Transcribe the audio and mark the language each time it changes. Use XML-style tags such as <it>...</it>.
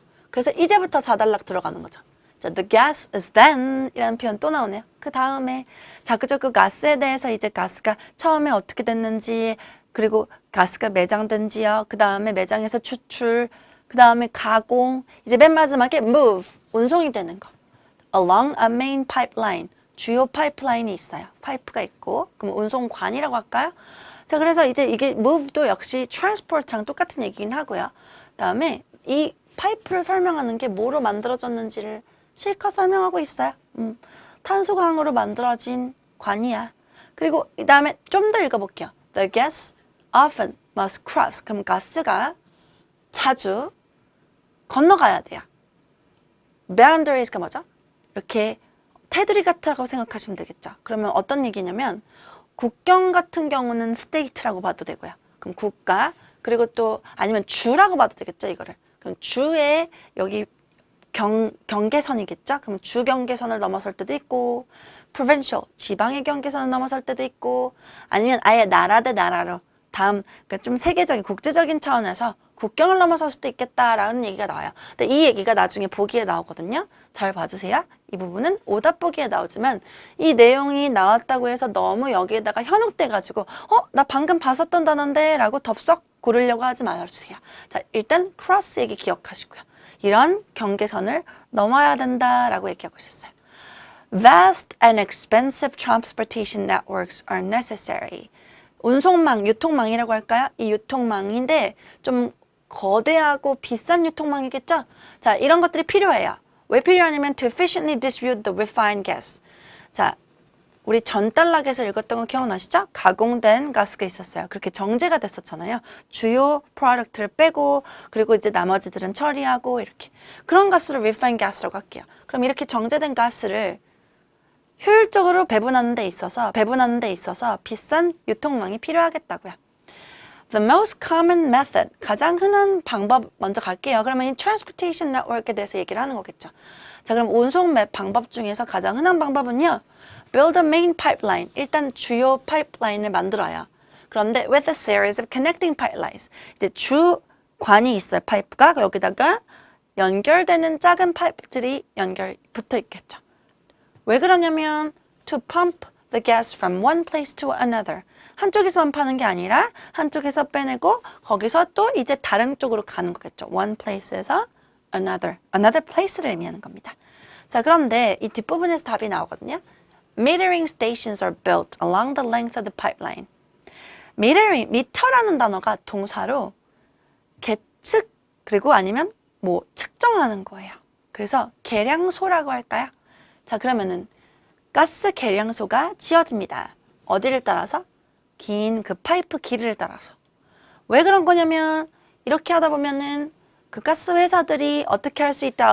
<ko>그래서 이제부터 4단락 들어가는 거죠. 자,</ko> <en>the gas is then</en> <ko>이라는 표현 또 나오네요. 그 다음에 자, 그저 그 가스에 대해서 이제 가스가 처음에 어떻게 됐는지, 그리고 가스가 매장된 지역, 그 다음에 매장에서 추출, 그 다음에 가공, 이제 맨 마지막에 move, 운송이 되는 거.</ko> <en>along a main pipeline,</en> <ko>주요 파이프라인이 있어요. 파이프가 있고, 그럼 운송관이라고 할까요? 자, 그래서 이제 이게 move도 역시 transport랑 똑같은 얘기긴 하고요. 그 다음에 이 파이프를 설명하는 게 뭐로 만들어졌는지를 실컷 설명하고 있어요. 탄소광으로 만들어진 관이야. 그리고 이 다음에 좀 더 읽어볼게요.</ko> <en>The gas often must cross.</en> <ko>그럼 가스가 자주 건너가야 돼요. boundaries가 뭐죠? 이렇게 테두리 같다고 생각하시면 되겠죠. 그러면 어떤 얘기냐면 국경 같은 경우는 state라고 봐도 되고요. 그럼 국가, 그리고 또 아니면 주라고 봐도 되겠죠, 이거를. 그럼 주의 여기 경계선이겠죠? 그럼 주 경계선을 넘어설 때도 있고, provincial, 지방의 경계선을 넘어설 때도 있고, 아니면 아예 나라 대 나라로 다음, 그러니까 좀 세계적인, 국제적인 차원에서 국경을 넘어설 수도 있겠다라는 얘기가 나와요. 근데 이 얘기가 나중에 보기에 나오거든요. 잘 봐주세요. 이 부분은 오답 보기에 나오지만 이 내용이 나왔다고 해서 너무 여기에다가 현혹돼가지고 나 방금 봤었던 단어인데 라고 덥석 고르려고 하지 말아주세요. 자, 일단 cross 얘기 기억하시고요. 이런 경계선을 넘어야 된다라고 얘기하고 있었어요.</ko> <en>Vast and expensive transportation networks are necessary.</en> <ko>운송망, 유통망이라고 할까요? 이 유통망인데 좀 거대하고 비싼 유통망이겠죠? 자, 이런 것들이 필요해요. 왜 필요하냐면</ko> <en>to efficiently distribute the refined gas.</en> <ko>자, 우리 전달락에서 읽었던 거 기억나시죠? 가공된 가스가 있었어요. 그렇게 정제가 됐었잖아요. 주요 프로덕트를 빼고 그리고 이제 나머지들은 처리하고 이렇게. 그런 가스를 refined gas라고 할게요. 그럼 이렇게 정제된 가스를 효율적으로 배분하는 데 있어서 비싼 유통망이 필요하겠다고요.</ko> <en>The most common method,</en> <ko>가장 흔한 방법 먼저 갈게요. 그러면 이 transportation network에 대해서 얘기를 하는 거겠죠. 자, 그럼 운송 방법 중에서 가장 흔한 방법은요.</ko> <en>Build a main pipeline.</en> <ko>일단 주요 파이프라인을 만들어요. 그런데</ko> <en>with a series of connecting pipelines.</en> <ko>이제 주관이 있어요. 파이프가 여기다가 연결되는 작은 파이프들이 붙어 있겠죠. 왜 그러냐면</ko> <en>to pump the gas from one place to another.</en> <ko>한쪽에서만 파는 게 아니라 한쪽에서 빼내고 거기서 또 이제 다른 쪽으로 가는 거겠죠. one place에서 another place를 의미하는 겁니다. 자, 그런데 이 뒷부분에서 답이 나오거든요.</ko> <en>Metering stations are built along the length of the pipeline.</en> <ko>metering, 미터라는 단어가 동사로 계측 그리고 아니면 뭐 측정하는 거예요. 그래서 계량소라고 할까요? 자, 그러면은 가스 계량소가 지어집니다. 어디를 따라서? 긴 그 파이프 길이를 따라서. 왜 그런 거냐면 이렇게 하다 보면은 그 가스 회사들이 어떻게 할 수 있다?</ko>